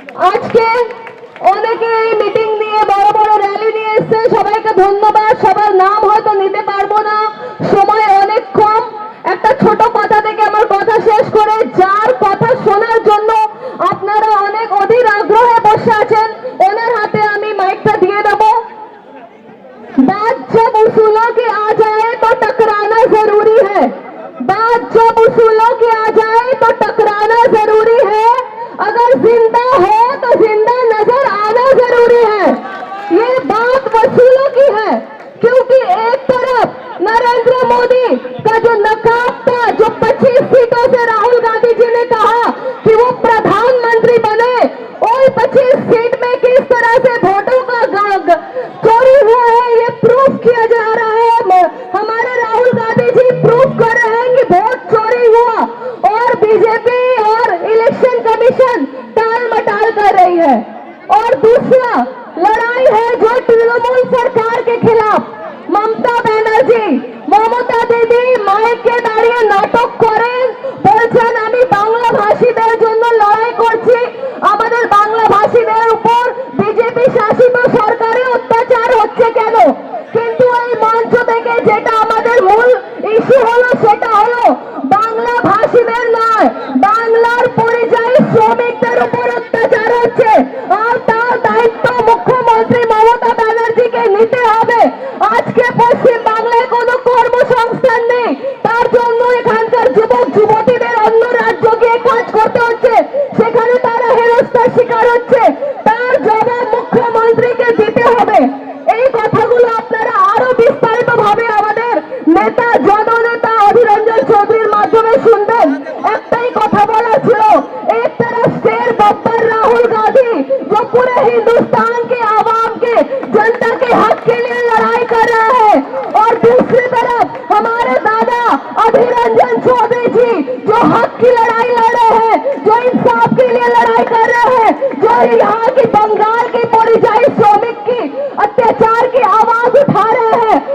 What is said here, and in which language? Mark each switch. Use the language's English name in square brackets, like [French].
[Bangla] আজকে অনেকে এই মিটিং নিয়ে বড় বড় র্যালি নিয়ে এসছে, সবাইকে ধন্যবাদ। সবার নাম হয়তো নিতে পারবো না, সময় অনেক কম। একটা ছোট কথা থেকে আমার কথা শেষ করে, যার কথা শোনার জন্য আপনারা অনেক অধীর আগ্রহে বসে আছেন, ওনার হাতে আমি মাইকটা দিয়ে দেবো। [Hindi] बात जब उसूलों की आ जाए तो टकराना जरूरी है। बात जब उसूलों की आ जाए तो टकराना जरूरी है। अगर जिंदा हो तो जिंदा नजर आना जरूरी है। ये बात वसूलों की है, क्योंकि एक तरफ नरेंद्र मोदी का जो नकाब था, जो 25 सीटों से राहुल गांधी जी ने कहा कि वो प्रधानमंत्री बने, और 25 सीट में किस तरह से वोटों का चोरी हुआ है ये प्रूफ किया जा रहा है। हमारे राहुल गांधी जी प्रूफ कर रहे हैं कि वोट चोरी हुआ, और बीजेपी और इलेक्शन कमीशन टाल मटाल कर रही है। और दूसरा लड़ाई है जो तृणमूल सरकार के खिलाफ। [Bangla] ममता बनर्जी, ममता दीदी माइके दाঁড়িয়ে নাটক করেন, বলছেন আমি বাংলা ভাষীদের জন্য লড়াই করছি। আমাদের বাংলা ভাষীদের উপর বিজেপি শাসিত সরকারে অত্যাচার হচ্ছে কেন? কিন্তু এই মঞ্চ থেকে যেটা আমাদের মূল ইস্যু হলো সেটা হলো বাংলা ভাষীদের নয়, বাংলার পরিযায়ী শ্রমিকদের উপর অত্যাচার হচ্ছে। আর তার দায়িত্ব মুখ্যমন্ত্রী মমতা ব্যানার্জিকে নিতে হবে। আজকে পশ্চিম বাংলায় কোনো কর্মসংস্থান নেই, তার জন্য এখানকার যুবক যুবতীদের অন্য রাজ্য গিয়ে কাজ করতে হচ্ছে, সেখানে তারা হেনস্থার শিকার হচ্ছে। তার জবাব মুখ্যমন্ত্রীকে দিতে হবে। এই কথাগুলো আপনারা আরো বিস্তারিত ভাবে আমাদের নেতা জননেতা অধীর রঞ্জন চৌধুরীর মাধ্যমে শুনবেন। একটাই কথা বলা ছিল, [Hindi] एक तरफ शेर बब्बर राहुल गांधी जो पूरे हिंदुस्तान के आवाम के जनता के हक के लिए लड़ाई कर रहा है, और दूसरी तरफ हमारे दादा अधीर रंजन चौधरी जी जो हक की लड़ाई लड़ रहे हैं, जो इंसाफ के लिए लड़ाई कर रहे हैं, जो यहाँ की बंगाल की परिযায়ী श्रमिक की अत्याचार की आवाज उठा रहे हैं।